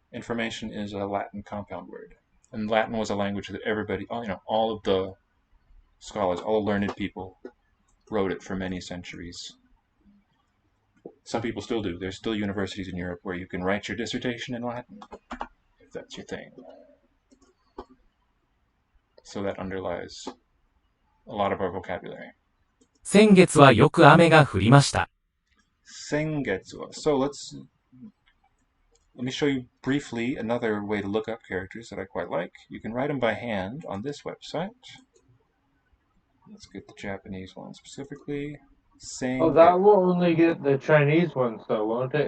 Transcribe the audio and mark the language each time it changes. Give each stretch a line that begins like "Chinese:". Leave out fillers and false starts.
English: Information is a Latin compound word. And Latin was a language that everybody, all of the scholars, all the learned people wrote it for many centuries. Some people still do. There's still universities in Europe where you can write your dissertation in Latin, if that's your thing. So that underlies a lot of our vocabulary.
Japanese: 先月はよく雨が降りました。 Sengetsu.
English: So let me show you briefly another way to look up characters that I quite like. You can write them by hand on this website. Let's get the Japanese one specifically. Oh, that will only get the Chinese ones, though, won't it?